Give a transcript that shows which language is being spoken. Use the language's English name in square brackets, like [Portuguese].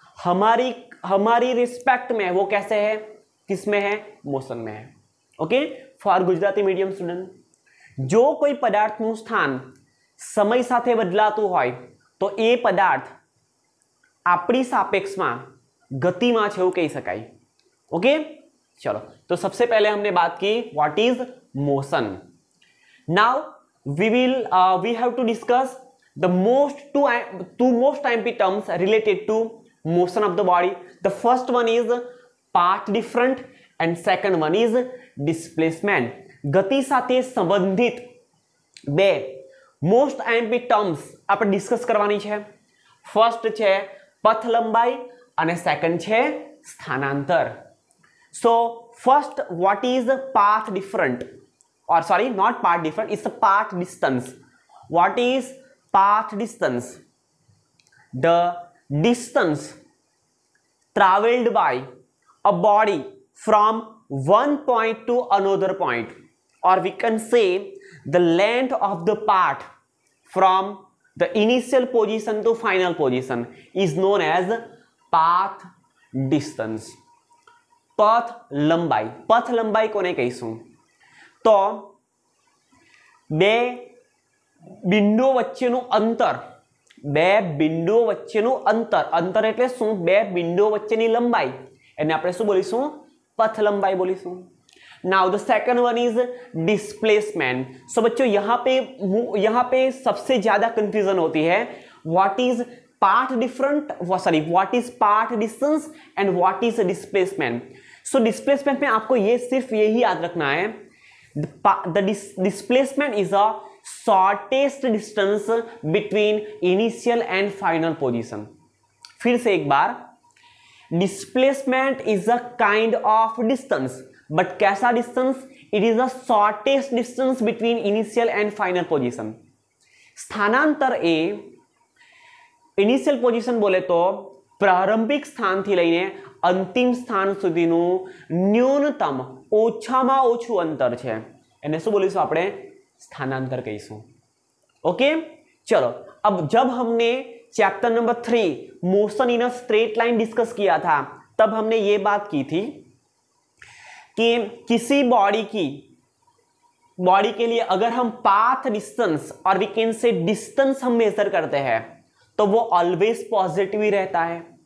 [Hindi] हमारी रिस्पेक्ट में वो कैसे है, किस में है, मोशन में है। [Gujarati] Okay, for Gujarati medium student, जो कोई पदार्थનું સ્થાન સમય સાથે બદલાતું હોય તો એ પદાર્થ આપણી સાપેક્ષમાં ગતિમાં છે એવું કહી શકાય। [Hindi] ओके, चलो तो सबसे पहले हमने बात की what is motion. [English] Now we have to discuss the two most IMP terms related to motion of the body. The first one is path different and second one is displacement. [Gujarati] ગતિ સાથે સંબંધિત બે મોસ્ટ આઈએમપી ટર્મ્સ આપણે discuss કરવાની છે। First છે પથ લંબાઈ અને સેકન્ડ છે સ્થાનાંતર। [English] So first, what is path different, or sorry, not path different, it's a path distance. What is path distance? The distance traveled by a body from one point to another point, or we can say the length of the path from the initial position to final position is known as path distance. [Gujarati] પથ લંબાઈ કોને કહીશું? તો બે બિંદુઓ વચ્ચેનું અંતર એટલે શું? બે બિંદુઓ વચ્ચેની લંબાઈ, એને આપણે શું બોલીશું? પથ લંબાઈ બોલીશું। [English] Now the second one is displacement. [Hindi] So बच्चों यहाँ पे सबसे ज्यादा कंफ्यूजन होती है। [English] What is path different, what is path distance and what is displacement? [Hindi] So displacement में आपको ये सिर्फ यही याद रखना है, [English] the displacement is a shortest distance between initial and final position। [Hindi] फिर से एक बार, [English] displacement is a kind of distance, but कैसा distance? It is the shortest distance between initial and final position। [Gujarati] સ્થાનાંતર એ ઇનિશિયલ પોઝિશન બોલે તો પ્રારંભિક સ્થાનથી લઈને અંતિમ સ્થાન સુધીનું ન્યૂનતમ ઓછામાં ઓછું અંતર છે, એને શું બોલીશું આપણે? સ્થાનાંતર કહીશું। [Hindi] ओके, चलो अब जब हमने chapter number 3 motion in a straight line discuss किया था, तब हमने ये बात की थी कि किसी बॉडी के लिए अगर हम पाथ डिस्टेंस और वी कैन से डिस्टेंस हम मेजर करते हैं तो वो ऑलवेज पॉजिटिव ही रहता है।